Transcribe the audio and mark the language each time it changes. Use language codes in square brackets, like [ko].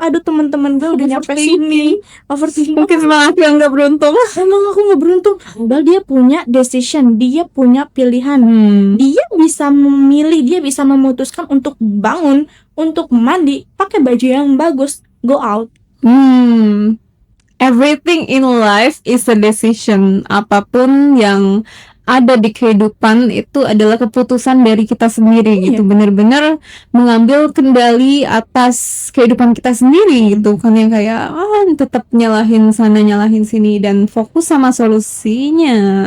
[id] Aduh, teman-teman gue udah nyampe sini, overthinking. Mungkin semua aku yang gak beruntung. Emang aku gak beruntung. Padahal dia punya decision, dia punya pilihan. Dia bisa memilih, dia bisa memutuskan untuk bangun, untuk mandi, pakai baju yang bagus, [en] go out. Everything in life is a decision. [id] Apapun yang ada di kehidupan itu adalah keputusan dari kita sendiri gitu. Benar-benar mengambil kendali atas kehidupan kita sendiri gitu. Kan yang kayak tetap nyalahin sana nyalahin sini dan fokus sama solusinya.